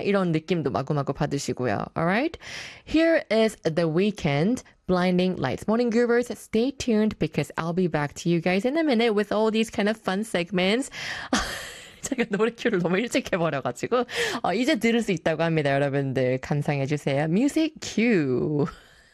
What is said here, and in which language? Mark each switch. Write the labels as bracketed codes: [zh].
[ko] 이런 느낌도 마구마구 받으시고요. [en] Alright, here is the weekend blinding lights. Morning Groovers, stay tuned because I'll be back to you guys in a minute with all these kind of fun segments. [ko] 제가 노래 큐를 너무 일찍 해버려가지고 이제 들을 수 있다고 합니다. 여러분들 감상해 주세요. [en] Music cue.